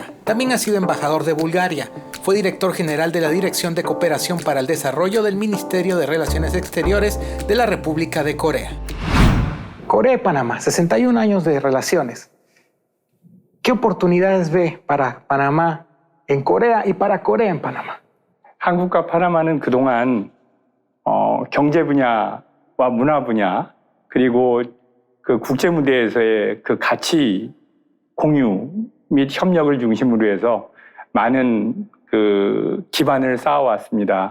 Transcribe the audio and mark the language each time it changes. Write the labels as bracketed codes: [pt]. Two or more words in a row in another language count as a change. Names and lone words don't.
[es] También ha sido embajador de Bulgaria. Fue director general de la Dirección de Cooperación para el Desarrollo del Ministerio de Relaciones Exteriores de la República de Corea. Corea y Panamá, 61 años de relaciones. ¿Qué oportunidades ve para Panamá en Corea y para Corea en Panamá? [ko] 한국과 파나마는 그동안 경제 분야와 문화 분야 그리고 그 국제 무대에서의 그 가치 공유 및 협력을 중심으로 해서 많은 그 기반을 쌓아왔습니다.